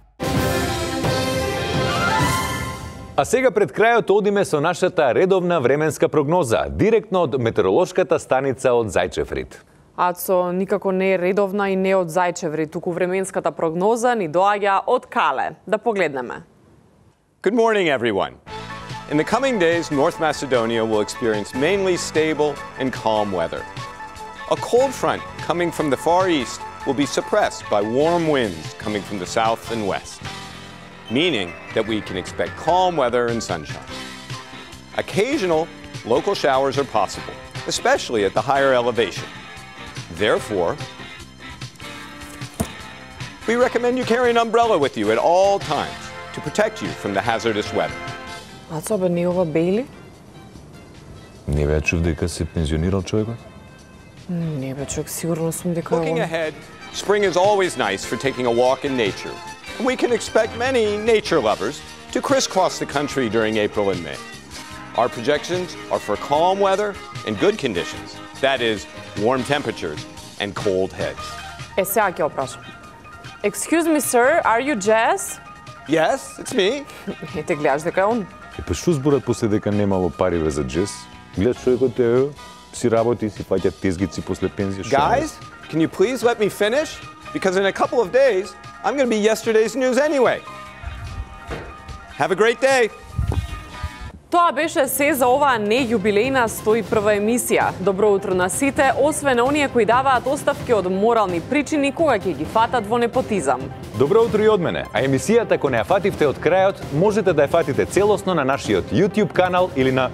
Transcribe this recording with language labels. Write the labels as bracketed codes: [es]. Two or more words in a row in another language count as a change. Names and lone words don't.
[mk] А сега пред крајот одиме со нашата редовна временска прогноза, директно од метеоролошката станица од Зајчеврид. Ацо, никако не е редовна и не од Зајчеврид, туку временската прогноза ни доаѓа од Кале. Да погледнеме. [en] Good morning, everyone. In the coming days, North Macedonia will experience mainly stable and calm weather. A cold front coming from the Far East will be suppressed by warm winds coming from the south and west, meaning that we can expect calm weather and sunshine. Occasional local showers are possible, especially at the higher elevation. Therefore, we recommend you carry an umbrella with you at all times to protect you from the hazardous weather. [mk] Ацо, бе, не ова Бейли? Не бе, чув дека се пензионирал човекот? Не бе, човек, сигурно сум дека [en] Looking ahead, spring is always nice for taking a walk in nature, and we can expect many nature lovers to crisscross the country during April and May. Our projections are for calm weather and good conditions. That is, warm temperatures and cold heads. [mk] Е, сега ќе опрашам. [en] Excuse me, sir, are you Jazz? Yes, it's me. [mk] Ете, гледаш дека е он. Е, па што зборат после дека немало пари за джез? Гледаш човекот е, си работи, си фаќа тезгици после пензија. [en] Guys, can you please let me finish? Because in a couple of days, I'm going to be yesterday's news anyway. Have a great day. [mk] Тоа беше се за оваа нејубилејна 101 емисија. Добро утро на сите, освен оние кои даваат оставки од морални причини кога ќе ги фатат во непотизам. Добро утро и од мене. А емисијата, ако не ја фативте од крајот, можете да ја фатите целосно на нашиот YouTube канал или на...